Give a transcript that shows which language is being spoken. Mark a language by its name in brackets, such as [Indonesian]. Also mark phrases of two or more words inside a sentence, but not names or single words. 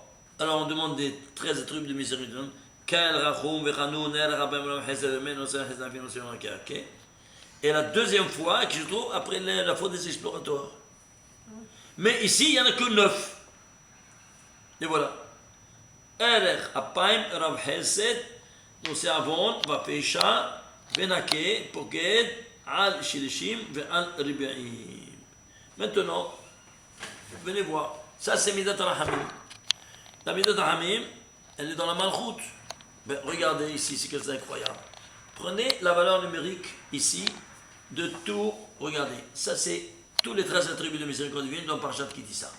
[French] Alors on demande des 13 attributs de miséricorde divine. Et la deuxième fois qui se trouve après la faute des explorateurs. Mais ici, il n'y en a que 9. Et voilà. [Hebrew] ערך אפיים רב חסד, נושא עוון, ופשע, ונקה, פוקד, על שלישים ועל רביעים. [French] Maintenant, venez voir. Ça, c'est [Hebrew] מידת רחמים. [French] La [Hebrew] מידת רחמים, [French] elle est dans la Malchut. Ben, regardez ici, c'est quelque chose d'incroyable. Prenez la valeur numérique ici de tout. Regardez, ça, c'est tous les 13 attributs de miséricorde divine dans Parashat qui dit ça.